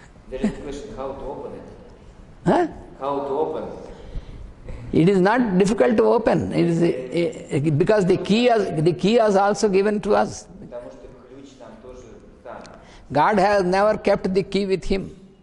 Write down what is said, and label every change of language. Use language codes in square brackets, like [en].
[en] There is a question how to open it. Huh? How to open? It is not difficult to open. It is, because the key is also given to us. [ru] Потому что ключ нам тоже дан. [en] God has never kept the key with him.